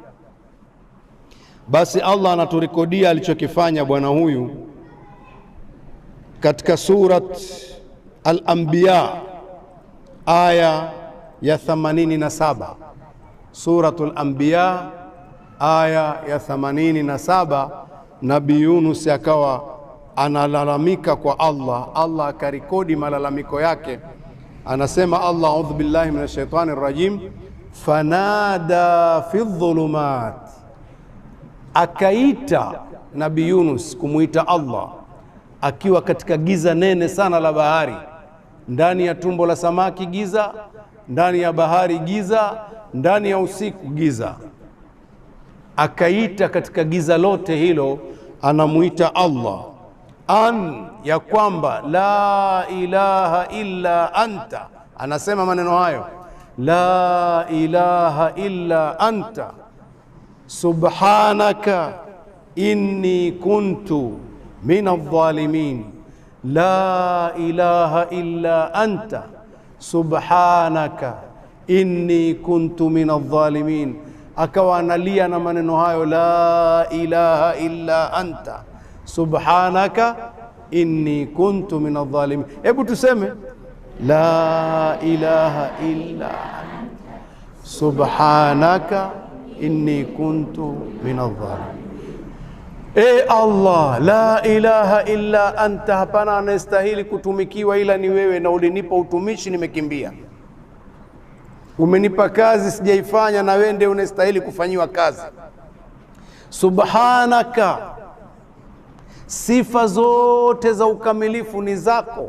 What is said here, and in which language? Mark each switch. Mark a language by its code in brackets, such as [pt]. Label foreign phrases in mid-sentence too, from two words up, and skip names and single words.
[sw] Basi Allah anaturekodia alichokifanya bwana huyu katika surat Al-Anbiya aya ya 87. Suratul Anbiya aya ya 87. Nabii Yunus akawa analalamika kwa Allah, Allah akarekodi malalamiko yake. Anasema Allah, [ar] أعوذ بالله من الشيطان الرجيم فنادى في الظلمات, [sw] akaita Nabii Yunus kumuita Allah akiwa katika giza nene sana la bahari, ndani ya tumbo la samaki giza, ndani ya bahari giza, ndani ya usiku giza. Akaita katika giza lote hilo, anamuita Allah ya kwamba [ar] لا إله إلا أنت. [sw] Anasema maneno hayo, [ar] لا إله إلا أنت سبحانك إني كنت من الظالمين. لا إله إلا أنت سبحانك إني كنت من الظالمين. [sw] Akawa analia na maneno hayo, [ar] لا إله إلا أنت سبحانك إني كنت من الظالمين. [sw] Hebu tuseme [ar] لا إله إلا أنت سبحانك إني كنت من الظالمين. الله لا إله إلا أنت, [sw] hapana anastahili kutumikiwa ila ni wewe, na ulinipa utumishi nimekimbia. Umenipa kazi sijaifanya, na wewe ndiye unastahili kufanyiwa kazi. Subhanaka, sifa zote za ukamilifu ni zako.